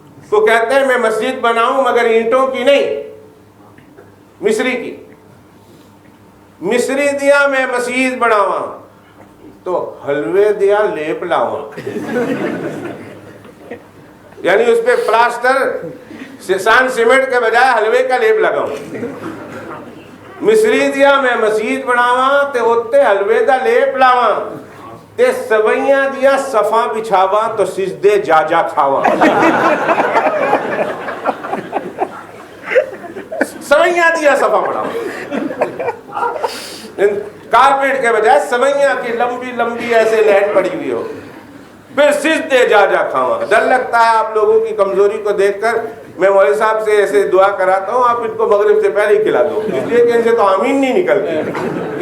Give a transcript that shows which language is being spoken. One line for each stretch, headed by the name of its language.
Urdu: تو کہتے ہیں میں مسجد بناؤں مگر اینٹوں کی نہیں، مصری کی.
Punjabi: مصری دیاں میں مسجد بڑھاواں تو حلوے دیاں لیپ لاواں.
Urdu: یعنی اس پہ پلاسٹر سان سیمنٹ کے بجائے حلوے کا لیپ لگاؤں.
Punjabi: مصری دیا میں مسجد بناواں تے اوتے حلوے دا لیپ لاواں تے سوئیاں دیا صفاں بچھاواں تو سجدے جا جا کھاواں. سوئیاں دیا صفاں بناواں،
Urdu: کارپیٹ کے بجائے سوئیاں کی لمبی لمبی ایسے لہٹ پڑی ہوئی ہو.
Punjabi: پھر سجدے جا جا کھاواں.
Urdu: ڈر لگتا ہے آپ لوگوں کی کمزوری کو دیکھ کر. میں مولوی صاحب سے ایسے دعا کراتا ہوں آپ ان کو مغرب سے پہلے ہی کھلا دو، اس لیے کہ ان سے تو آمین نہیں نکلتی.